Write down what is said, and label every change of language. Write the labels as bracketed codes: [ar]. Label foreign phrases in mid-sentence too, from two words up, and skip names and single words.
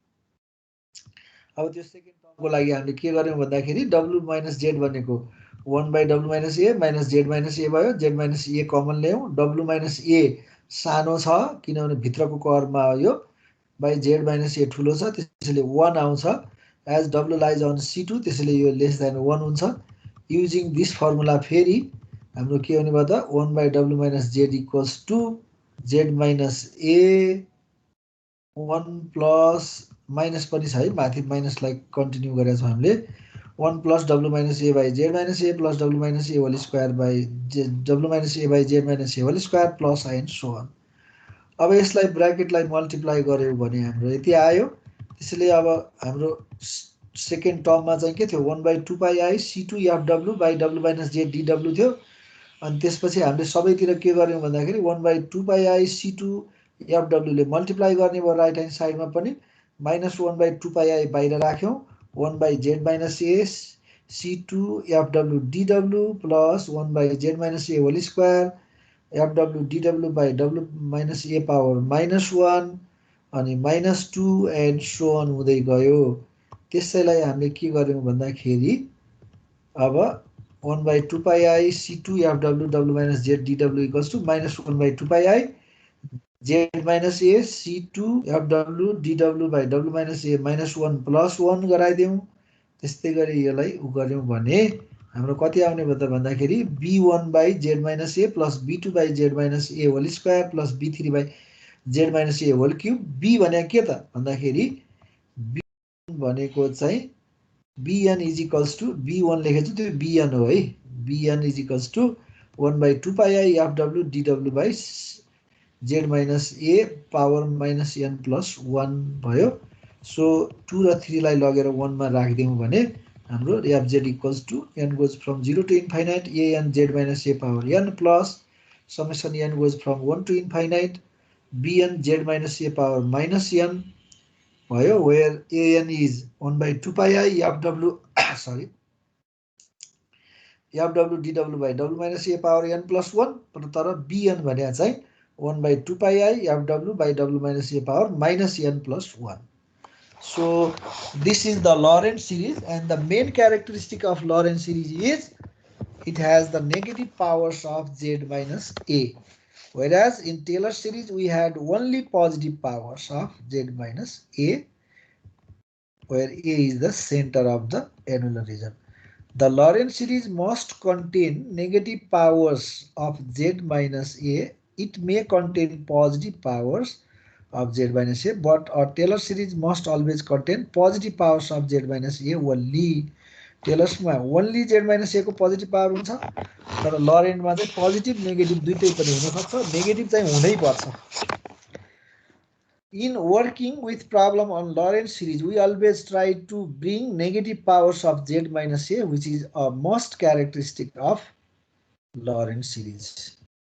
[ne] अब त्यो सेकेन्ड टर्मको लागि हामीले के गर्यौं भन्दाखेरि [en] W minus Z भनेको 1/W minus A [ne] minus Z minus A भयो Z minus A कमन ल्याउँ W minus A सानो छ किनभने भित्रको कर्वमा यो by Z minus A ठुलो छ त्यसैले 1 आउँछ [en] as W lies on C2 [ne] त्यसैले यो लेस देन 1 हुन्छ [en] using this formula [ne] फेरि हाम्रो के हुने भयो त [en] 1/W minus Z equals to Z minus A 1 plus minus पनि छ है माथि माइनसलाई कन्टिन्यू गरेका छौं हामीले 1 plus W minus A by Z minus A plus W minus A whole square by W minus A by Z minus A whole square plus I and so on [ne] अब यसलाई ब्र्याकेटलाई मल्टिप्लाई गर्यौं भने हाम्रो यति आयो त्यसैले अब हाम्रो सेकेन्ड टर्ममा चाहिँ के थियो 1/2 pi I C2 FW by W minus Z DW थियो अनि त्यसपछि हामीले सबैतिर के गर्यौं भन्दाखेरि 1/2 pi I C2 FW ले मल्टिप्लाई गर्ने भयो राइट ह्यान्ड साइडमा पनि माइनस 1/2 pi I बाहिर राख्यौं 1/Z minus A C2 FW DW plus 1/Z minus A whole square FW DW by W minus A power -1 अनि -2 and so on हुँदै गयो त्यसैलाई हामीले के गर्यौं भन्दाखेरि अब 1/2 pi I C2 FW W minus Z DW equals to -1/2 pi I Z minus A C2 FW DW by W minus A -1 plus 1 गराइदियौं त्यस्तै गरी यसलाई उ गर्यौं भने हाम्रो कति आउने भयो त भन्दाखेरि B1 by Z minus A plus B2 by Z minus A whole square plus B3 by Z minus A whole cube B भने के त भन्दाखेरि B भनेको चाहिँ Bn is equals to B1 लेखेछु त्यो Bn हो है Bn is equals to 1/2 pi I FW DW by Z minus A power minus n plus 1 भयो सो 2 र 3 लाई लगेर 1 मा राख्दियौं भने हाम्रो [en] fz equals to n goes from 0 to infinite a n z minus a power n plus summation n goes from 1 to infinite b n z minus a power minus n भयो where a n is 1/2 pi I fw sorry fw dw by w minus a power n plus 1 [ne] तर bn भने चाहिँ 1/2 pi I fw by w minus a power minus n plus 1. [en] So this is the Laurent's series and the main characteristic of Laurent's series is it has the negative powers of z minus a. Whereas in Taylor series we had only positive powers of z minus a where a is the center of the annular region. The Laurent's series must contain negative powers of z minus a. It may contain positive powers of z minus a, but our Taylor series must always contain positive powers of z minus a only. [ne] Taylor's ma only z minus a को positive power हुन्छ तर Laurent मा चाहिँ [en] positive negative [ne] दुईटै पनि हुन सक्छ negative चाहिँ हुनै पर्छ. [en] In working with problem on Laurent's series, we always try to bring negative powers of z minus a, which is a must characteristic of Laurent's series.